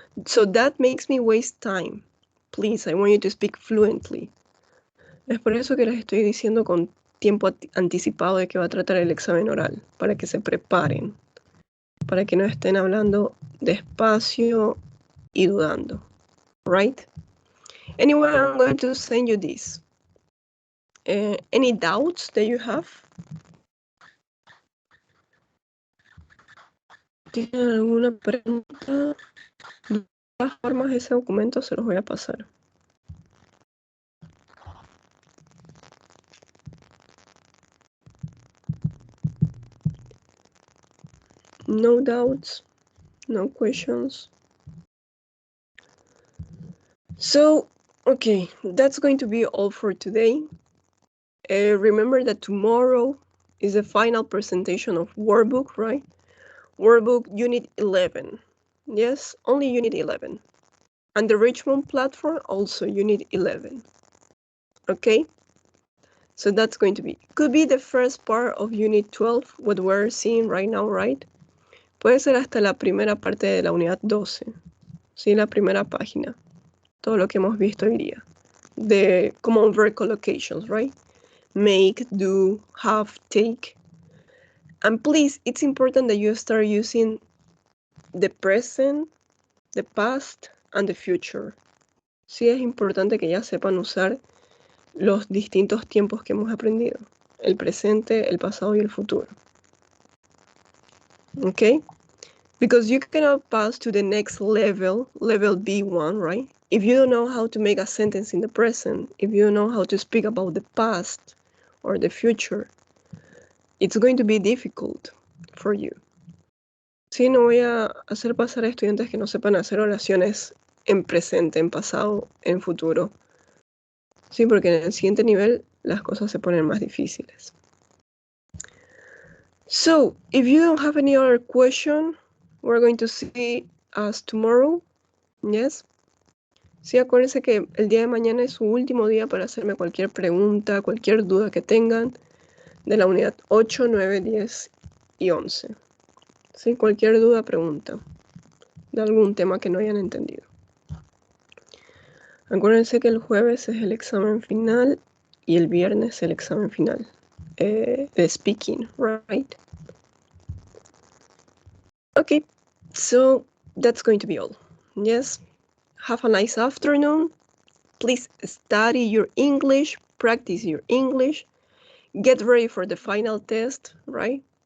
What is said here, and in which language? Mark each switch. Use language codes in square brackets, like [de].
[en] So that makes me waste time. Please, I want you to speak fluently. [es] Es por eso que les estoy diciendo con tiempo anticipado de que va a tratar el examen oral, para que se preparen, para que no estén hablando despacio y dudando, right? [en] Anyway, I'm going to send you this. Any doubts that you have? [es] ¿Tienen alguna pregunta? De todas formas, ese documento se los voy a pasar. [en] No doubts, no questions. So, okay, that's going to be all for today. Remember that tomorrow is the final presentation of workbook, right? Workbook Unit 11. Yes, only Unit 11. And the Richmond platform, also Unit 11. Okay? So that's going to be, could be the first part of Unit 12, what we're seeing right now, right? [es] Puede ser hasta la primera parte de la unidad 12. Sí, la primera página. Todo lo que hemos visto hoy día. [en] The common verb collocations, right? Make, do, have, take. And please, it's important that you start using the present, the past, and the future. [es] Sí, es importante que ya sepan usar los distintos tiempos que hemos aprendido. El presente, el pasado y el futuro. [en] Okay? Because you cannot pass to the next level, level B1, right? If you don't know how to make a sentence in the present, if you don't know how to speak about the past or the future, it's going to be difficult for you. [es] Sí, no voy a hacer pasar a estudiantes que no sepan hacer oraciones en presente, en pasado, en futuro. Sí, porque en el siguiente nivel las cosas se ponen más difíciles. [en] So, if you don't have any other question, we're going to see us tomorrow. Yes. [es] Sí, acuérdense que el día de mañana es su último día para hacerme cualquier pregunta, cualquier duda que tengan de la unidad 8, 9, 10 y 11. Sí, cualquier duda, pregunta de algún tema que no hayan entendido. Acuérdense que el jueves es el examen final y el viernes el examen final. [en] The speaking, right? Okay, so that's going to be all. Yes, have a nice afternoon. Please study your English, practice your English, get ready for the final test, right?